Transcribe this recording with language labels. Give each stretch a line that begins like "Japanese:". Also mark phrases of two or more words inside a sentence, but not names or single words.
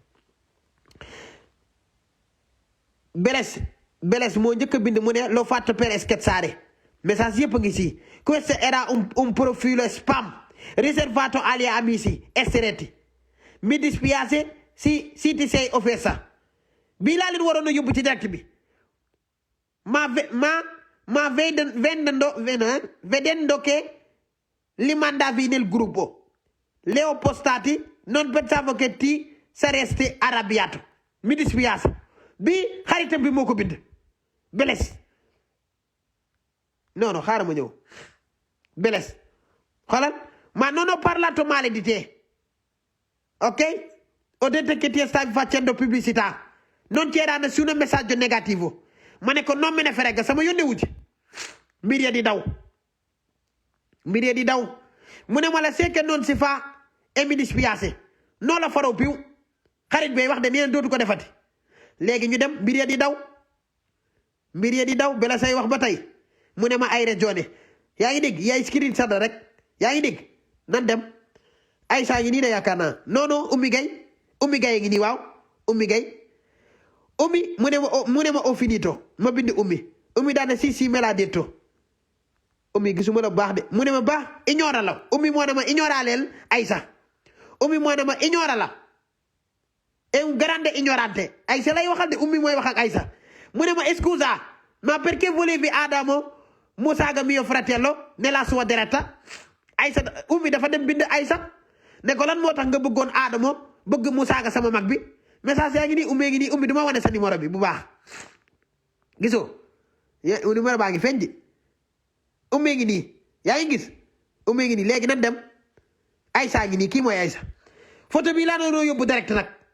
Wolof: Beles moo njëkk a bind mu ne
Italian: l'ho fatto per scherzare
Wolof: message yëpp a ngi si
Italian: questo era un profilo spam riservato agli amici stretti mi dispiace si ti sei offesa
Wolof: bii laa leen waroon a yóbbu ci direct bi ma
Italian: vedendo che li mandavi nel gruppo le ho postati non pensavo che ti saresti arrabbiato
Wolof: midis piyaasa bi xaritam bi moo ko bind beles non non xaaral ma ñëw beles xoolal ma
Italian: non ho parlato male di te, ok? Ho detto che ti stavi facendo pubblicità, non c'era nessun messaggio negativo.
Wolof: Ma ne ko
Italian: non me ne frega
Wolof: sama yónne wu ci mbir ya di daw mu ne ma
French: la c'est que
Italian: non si fa e mi dispiace non la farò più
Wolof: xarit bay wax de nee dootu ko defati léegi ñu dem mbir ya di daw bela say wax ba tey mu ne ma
Italian: ay ragione
Wolof: yaa ngi dégg yaay screen sada rek yaa ngi dégg nan dem Aïssa ngi nii de yaakaar naa non non Oumy Gaye ngi nii waaw Oumy Gaye Oumy mu ne ma
Italian: ho finito
Wolof: ma bind Oumy daane si
Italian: me l'ha detto
Wolof: Oumy gisuma la bu baax de mu ne ma baax
Italian: ignora la
Wolof: Oumy moo ne ma ignora leel Aïssa Oumy moo ne ma
Italian: ignora la è un grande ignorante
Wolof: Aïssa lay waxal de Oumy mooy wax ak Aïssa mu ne ma
Italian: scusa ma perché volevi Adamo Musaga mio fratello nella sua diretta
Wolof: Aïssa Oumy dafa dem bind Aïssa ne ko lan moo tax nga bëggoon Adamo bëgg Musaga sama mag bi message yaa ngi nii Oumy ngi nii Oumy duma wane sa numéro bi bu baax gisoo numéro baa ngi feeñ di Oumy ngi nii yaa ngi gis Oumy ngi nii léegi nan dem Aïssa ngi nii kii mooy Aïssa photo bi laa doon yóbbu direct nag